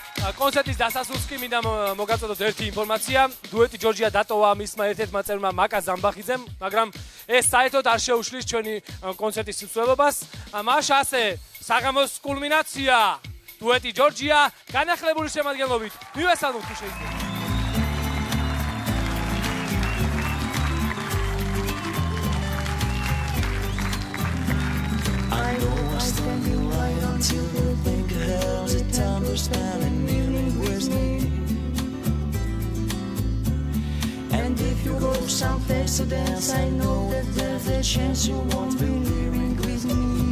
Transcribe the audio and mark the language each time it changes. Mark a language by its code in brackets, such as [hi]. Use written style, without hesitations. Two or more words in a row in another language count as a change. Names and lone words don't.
[ka] კონცერტის დასასრულს კი მინდა მოგაწოდოთ ერთი ინფორმაცია. დუეტი ჯორჯია დატოვა მისმა ერთ-ერთმა წევრმა მაკა ზამბახიძემ, მაგრამ ეს საერთოდ არ შეუშლის ჩვენი კონცერტის მსვლელობას. მაშა ასე საღამოს კულმინაცია დუეტი ჯორჯია განახლებული შემადგენლობით. მივესალმოთ თუ შეიძლება. [en] I know I stand in line until you think hell's a time to spend an evening with me. And if you go someplace to dance, I know that there's a chance you won't be living with me.